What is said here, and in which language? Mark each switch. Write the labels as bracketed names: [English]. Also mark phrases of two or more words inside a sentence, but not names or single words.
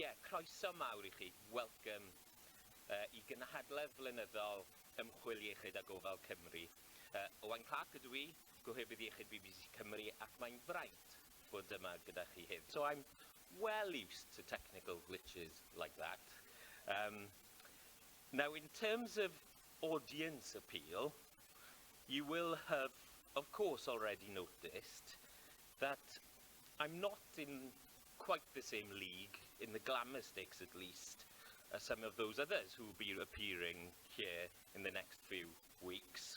[Welsh] croeso mawr I chi, welcome I gynhadledd flynyddol Ymchwil Iechyd a Gofal Cymru. Owain Clarke ydw I, Gohebydd Iechyd BBC Cymru, ac mae'n fraint bod yma gyda chi heddiw. [English] So I'm well used to technical glitches like that. Now, in terms of audience appeal, you will have, of course, already noticed that I'm not in quite the same league, in the glamour stakes at least, as some of those others who will be appearing here in the next few weeks.